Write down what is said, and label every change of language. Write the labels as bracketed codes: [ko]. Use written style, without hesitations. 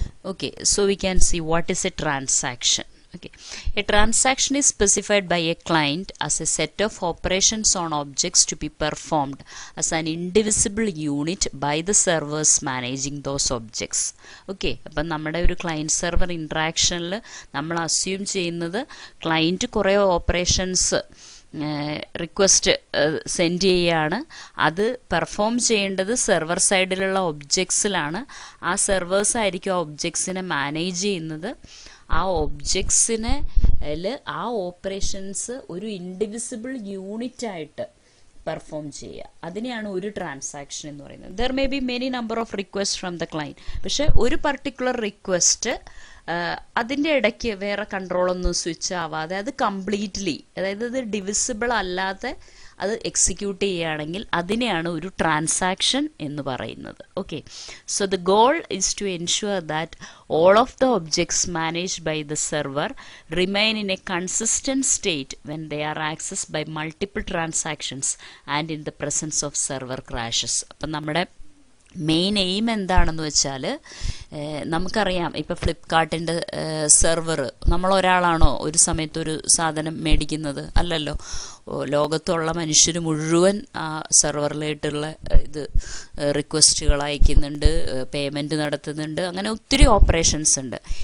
[en] Okay, so we can see what is a transaction. Okay, a transaction is specified by a client as a set of operations on objects to be performed as an indivisible unit by the servers managing those objects. [ml] Okay, അപ്പം നമ്മുടെ ഒരു client server ഇൻട്രാക്ഷനിൽ നമ്മൾ assume ചെയ്യുന്നത് client കുറേ operations request send ചെയ്യുകയാണ്. അത് perform ചെയ്യേണ്ടത് server സൈഡിലുള്ള ഒബ്ജക്ട്സിലാണ്. ആ സെർവേഴ്സ് ആയിരിക്കും ആ ഒബ്ജക്ട്സിനെ മാനേജ് ചെയ്യുന്നത്. ആ ഒബ്ജക്ട്സിനെ ആ ഓപ്പറേഷൻസ് ഒരു ഇൻഡിവിസിബിൾ യൂണിറ്റ് ആയിട്ട് പെർഫോം ചെയ്യുക, അതിനെയാണ് ഒരു ട്രാൻസാക്ഷൻ എന്ന് പറയുന്നത്. [en] there may be many number of request from the client, [ml] പക്ഷെ ഒരു പർട്ടിക്കുലർ റിക്വസ്റ്റ് അതിൻ്റെ ഇടയ്ക്ക് വേറെ കൺട്രോളൊന്നും സ്വിച്ച് ആവാതെ അത് കംപ്ലീറ്റ്ലി, അതായത് ഇത് ഡിവിസിബിൾ അല്ലാതെ അത് എക്സിക്യൂട്ട് ചെയ്യുകയാണെങ്കിൽ അതിനെയാണ് ഒരു ട്രാൻസാക്ഷൻ എന്ന് പറയുന്നത്. [en] Okay, so the goal is to ensure that all of the objects managed by the server remain in a consistent state when they are accessed by multiple transactions and in the presence of server crashes. [ml] അപ്പം നമ്മുടെ main aim എന്താണെന്ന് വെച്ചാൽ, നമുക്കറിയാം ഇപ്പോൾ ഫ്ലിപ്കാർട്ടിൻ്റെ server നമ്മളൊരാളാണോ ഒരു സമയത്തൊരു സാധനം മേടിക്കുന്നത്? അല്ലല്ലോ, ലോകത്തുള്ള മനുഷ്യർ മുഴുവൻ ആ സെർവറിലായിട്ടുള്ള ഇത് റിക്വസ്റ്റുകൾ അയക്കുന്നുണ്ട്, പേയ്മെൻറ്റ് നടത്തുന്നുണ്ട്, അങ്ങനെ ഒത്തിരി ഓപ്പറേഷൻസ് ഉണ്ട്.